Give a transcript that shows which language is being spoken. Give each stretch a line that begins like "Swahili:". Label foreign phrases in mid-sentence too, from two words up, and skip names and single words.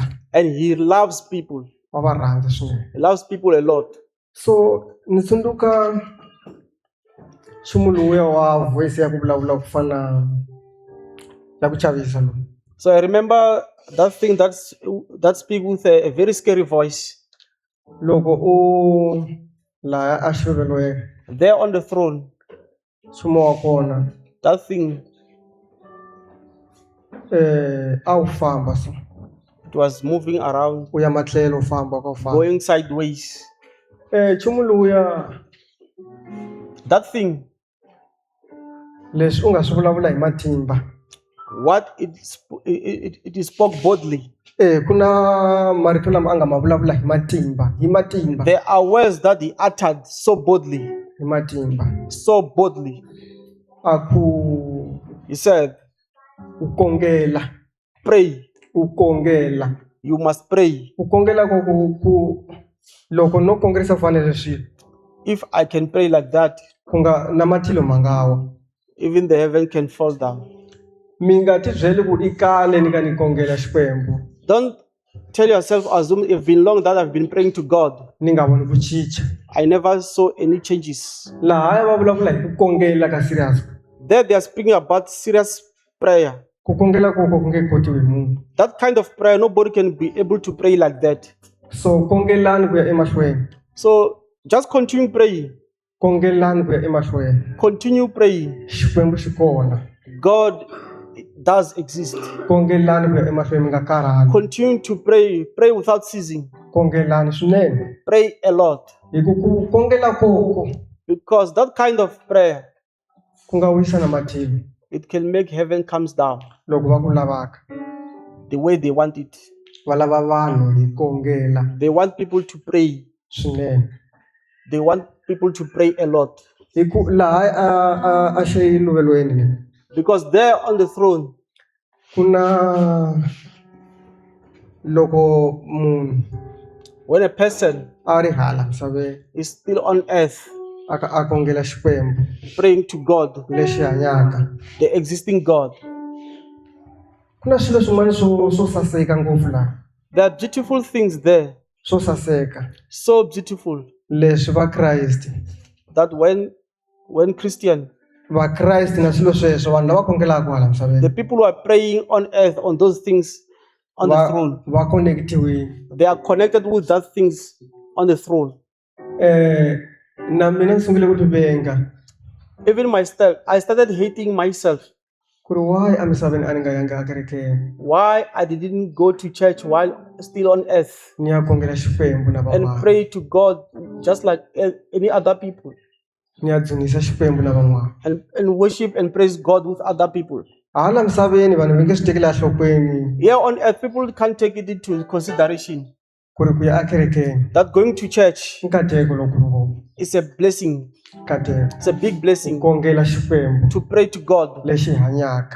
English: and he loves people.
Tsonga: wa va rhandza swinene.
English: He loves people a lot.
Tsonga: So ni tsundzuka nchumu lowuya wa voice ya ku vulavula ku fana ya ku chavisa lowu.
English: So I remember that thing that speak with a very scary voice.
Tsonga: Loko u laya a xivelweni
English: There on the throne,
Tsonga: nchumu wa kona
English: that thing,
Tsonga: a wu famba so
English: it was moving around,
Tsonga: u ya matlhelo u famba ka u famba.
English: going sideways.
Tsonga: Nchumu lowuya
English: That thing,
Tsonga: leswi u nga swi vulavula hi matimba.
English: what it spoke boldly.
Tsonga: Ku na marito lama a nga ma vulavula hi matimba, hi matimba,
English: There are words that he uttered so boldly,
Tsonga: hi matimba.
English: so boldly.
Tsonga: A ku
English: He said,
Tsonga: u kongela,
English: pray.
Tsonga: u kongela.
English: You must pray.
Tsonga: U kongela ku loko no kongerisa ku fanele swilo
English: If I can pray like that,
Tsonga: ku nga na matilo mangawa.
English: even the heaven can fall down.
Tsonga: Mi nga ti byeli ku i kale ni ka ni kongela Xikwembu
English: Don't tell yourself, assume it's been long that I've been praying to God.
Tsonga: ni nga voni ku cinca.
English: I never saw any changes.
Tsonga: Laha va vulavula hi ku kongela ka serious.
English: There they are speaking about serious prayer.
Tsonga: Ku kongela koko ku nge kotiwi hi munhu.
English: That kind of prayer, nobody can be able to pray like that.
Tsonga: So kongelani ku ya emahlweni.
English: So just continue praying.
Tsonga: Kongelani ku ya emahlweni.
English: Continue praying.
Tsonga: Xikwembu xi kona.
English: God does exist.
Tsonga: Kongelani ku ya emahlweni mi nga karhali.
English: Continue to pray. Pray without ceasing.
Tsonga: Kongelani swinene.
English: Pray a lot.
Tsonga: Hi ku kongela koko
English: Because that kind of prayer,
Tsonga: ku nga wisa na matilo
English: it can make heaven comes down
Tsonga: loko va ku lavaka.
English: the way they want it.
Tsonga: Va lava vanhu hi kongela
English: They want people to pray.
Tsonga: swinene.
English: They want people to pray a lot.
Tsonga: Hi ku laha a xiluvelweni
English: Because there on the throne,
Tsonga: ku na loko munhu
English: when a person
Tsonga: a ri hala misaveni
English: is still on earth
Tsonga: a kongela Xikwembu
English: praying to God,
Tsonga: lexi hanyaka,
English: the existing God,
Tsonga: ku na swilo swin'wana swo saseka ngopfu laha,
English: there are beautiful things there,
Tsonga: swo saseka
English: so beautiful
Tsonga: leswi va Kriste
English: that when Christian,
Tsonga: va Kriste na swilo sweswo vanhu lava kongelaka hala
English: the
Tsonga: misaveni
English: people who are praying on earth on those things on the throne,
Tsonga: va connectiwile.
English: they are connected with that things on the throne.
Tsonga: Na mina ni sungule ku ti venga
English: Even myself, I started hating myself.
Tsonga: ku ri why a misaveni a ni nga yangi ekerekeni
English: Why I didn't go to church while still on earth
Tsonga: ni ya kongela Xikwembu na
English: and
Tsonga: van'wana,
English: pray to God just like any other people,
Tsonga: ni ya dzunisa Xikwembu na van'wana.
English: and worship and praise God with other people.
Tsonga: Hala misaveni vanhu va nge swi tekeli enhlokweni
English: Here on earth, people can't take it into consideration
Tsonga: ku ri ku ya ekerekeni
English: that going to church
Tsonga: nkateko lokulu ngopfu,
English: is a blessing.
Tsonga: nkateko
English: It's a big blessing
Tsonga: kongela Xikwembu
English: to pray to God,
Tsonga: lexi hanyaka,